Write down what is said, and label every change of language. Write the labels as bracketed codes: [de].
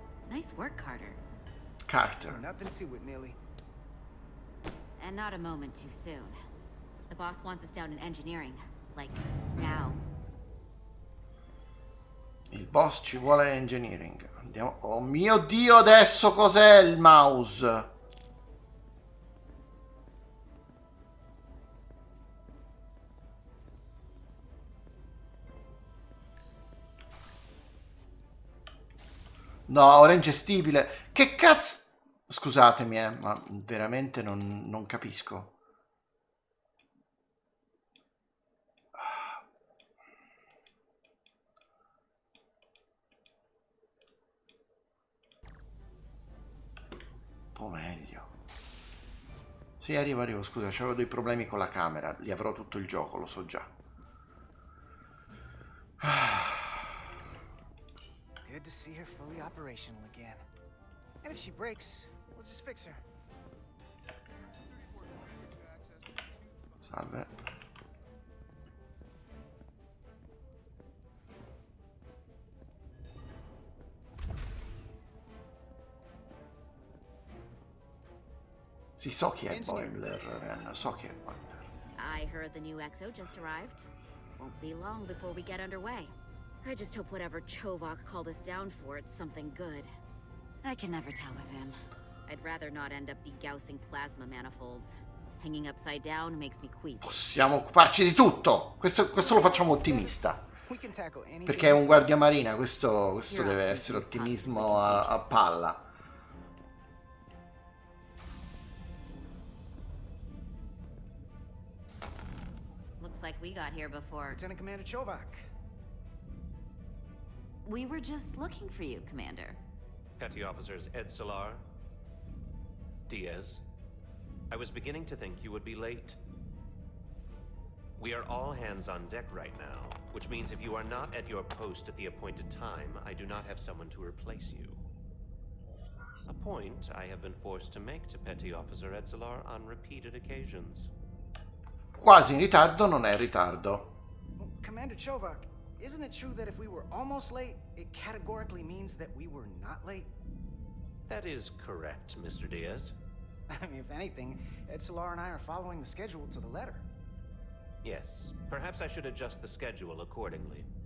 [en] Nice work, Carter. Carter. Nothing to it, Neely. And not a moment too soon. The boss wants us down in engineering. Like, now. [it] Il boss ci vuole engineering. Andiamo. Oh mio Dio, adesso cos'è il mouse? No, ora è ingestibile. Che cazzo? Scusatemi, ma veramente non capisco. Un po' meglio. Sì, arrivo, scusa, c'avevo dei problemi con la camera. Li avrò tutto il gioco, lo so già. [en] Good to see her fully operational again. And if she breaks, we'll just fix her. [it] Salve. Sì, so chi è Boiler, Ren, so chi è Boiler. [en] I heard the new XO just arrived. Won't be long before we get underway. I just hope whatever Chovak called us down for, it's something good. I can never tell with him. I'd rather not end up degaussing plasma manifolds. Hanging upside down makes me queasy. [it] Possiamo occuparci di tutto! Questo lo facciamo ottimista. Perché è un guardia marina, questo deve essere ottimismo a palla. [en] Looks like we got here before. Lieutenant Commander Chovak. We were just looking for you, Commander. Petty Officers Ed Solar, Diaz. I was beginning to think you would be late. We are all hands on deck right now, which means if you are not at your post at the appointed time, I do not have someone to replace you. A point I have been forced to make to Petty Officer Ed Solar on repeated occasions. [it] Quasi in ritardo non è ritardo. [en] Well, Commander Chovak, isn't it true that if we were almost late, it categorically means that we were not late? That is correct, Mr. Diaz. I mean, if anything, Ed Solar and I are following the schedule to the letter. Yes, perhaps I should adjust the schedule accordingly.